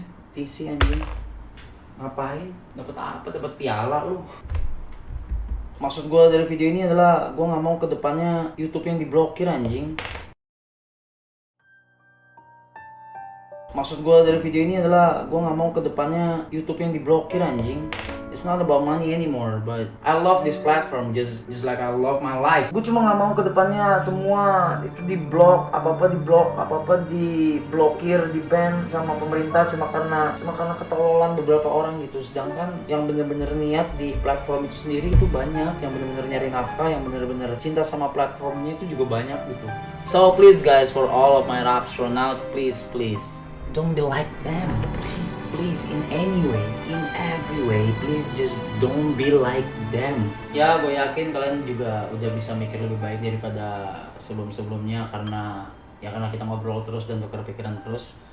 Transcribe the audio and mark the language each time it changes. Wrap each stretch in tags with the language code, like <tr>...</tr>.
<id>TC anjing, ngapain? Dapat apa? Dapat piala lu. Maksud gue dari video ini adalah gue nggak mau kedepannya YouTube yang diblokir anjing. Maksud gue dari video ini adalah gue nggak mau kedepannya YouTube yang diblokir anjing.</id> <en>It's not about money anymore, but I love this platform just like I love my life.</en> <id>Gue cuma nggak mau kedepannya semua itu diblok, apa-apa diblokir, di-ban sama pemerintah cuma karena ketololan beberapa orang gitu. Sedangkan yang bener-bener niat di platform itu sendiri itu banyak, yang bener-bener nyari nafkah, yang bener-bener cinta sama platformnya itu juga banyak gitu.</id> <en>So please guys, for all of my raps from now, please don't be like them, please in any way, in every way, please just don't be like them.</en> <id>Ya, gue yakin kalian juga udah bisa mikir lebih baik daripada sebelumnya karena kita ngobrol terus dan tukar pikiran terus.</id>